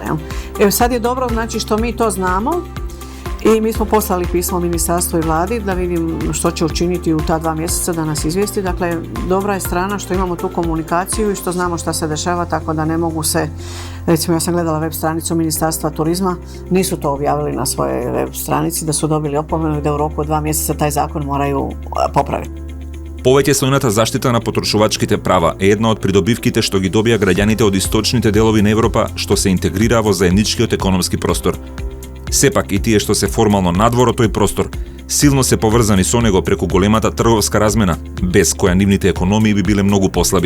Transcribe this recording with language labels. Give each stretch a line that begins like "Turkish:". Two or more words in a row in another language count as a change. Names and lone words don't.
Croatian: Evo sad je dobro, znači što mi to znamo. I mi smo poslali pismo ministarstvu i vladi da vidim što će učiniti u ta 2 mjeseca da nas izvijesti. Dakle, dobra je strana što imamo tu komunikaciju i što znamo šta se dešava, tako da ne mogu se, recimo ja sam gledala web stranicu Ministarstva turizma, nisu to objavili na svojoj web stranici, da su dobili opomenu i da u roku od 2 mjeseca taj zakon moraju popraviti.
Macedonian: Повеќеслойната заштита на потрошувачките права е една од придобивките што ги добија граѓаните од источните делови на Европа што се интегрира во заедничкиот економски простор. Сепак и тие што се формално надвор од тој простор, силно се поврзани со него преку големата трговска размена, без која нивните економии би биле многу послаби.